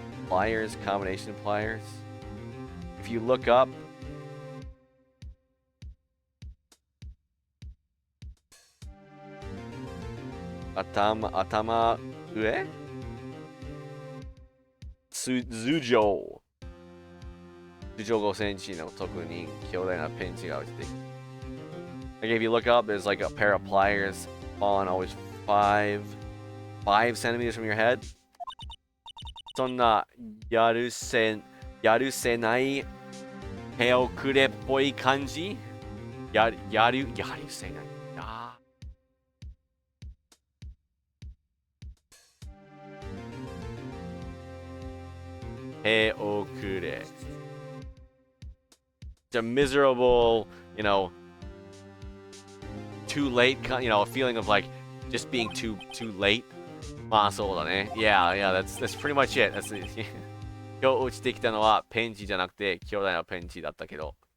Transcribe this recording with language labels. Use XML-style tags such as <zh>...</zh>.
<en>Pliers, combination pliers. If you look up,</en> <ja>atama ue? Zujo 5センチのとこに強大なペンチが落ちていた.</ja> <en>Like if you look up, there's like a pair of pliers falling always 5 centimeters from your head.</en> <ja>そんなやるせない手遅れっぽい感じやるせないな。手遅れ。</ja> <en>It's a miserable, too late, a feeling of like just being too late.</en> <ja>まあそうだね。</ja> <en>Yeah, that's pretty much it. That's it.</en> <ja>今日落ちてきたのはペンチじゃなくて強大なペンチだったけど。</ja>